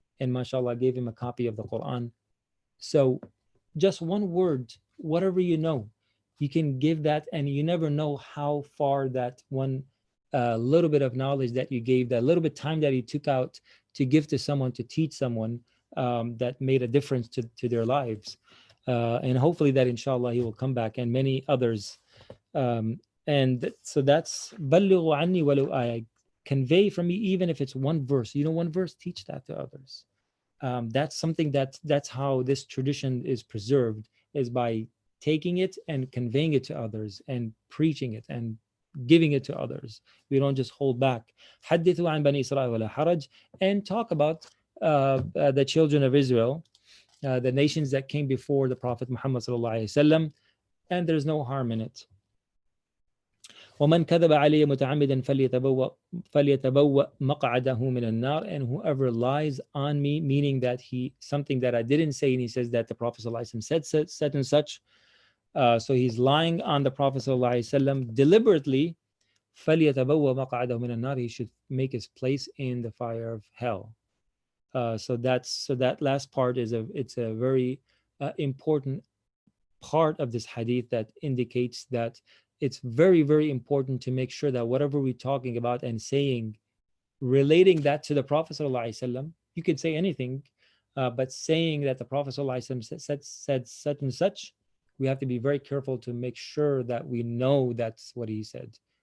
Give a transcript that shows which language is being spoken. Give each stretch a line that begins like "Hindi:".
English: And mashallah, gave him a copy of the Quran. So, just one word, whatever you know, you can give that, and you never know how far that one little bit of knowledge that you gave, that little bit time that you took out to give to someone, to teach someone, that made a difference to their lives. And hopefully that inshallah he will come back, and many others. And so that's
Arabic: بَلِّغُوا عَنِّي وَلَوْ آيَةٍ.
English: Convey from me even if it's one verse. You know, one verse, teach that to others. That's something that's how this tradition is preserved, is by taking it and conveying it to others and preaching it and giving it to others. We don't just hold back.
Arabic: حدثوا عن بني إسرائيل ولا حرج,
English: and talk about the children of Israel, the nations that came before the Prophet Muhammad sallallahu alaihi wasallam, and there's no harm in it.
Arabic: ومن كذب علي متعمدا فليتبوأ مقعده من النار.
English: And whoever lies on me, meaning that something that I didn't say, and he says that the Prophet ﷺ said and such, so he's lying on the Prophet ﷺ deliberately.
Arabic: فليتبوأ مقعده من النار.
English: He should make his place in the fire of hell. So that last part it's a very important part of this hadith that indicates that it's very, very important to make sure that whatever we're talking about and saying, relating that to the Prophet ﷺ, you could say anything, but saying that the Prophet ﷺ said such and such, we have to be very careful to make sure that we know that's what he said.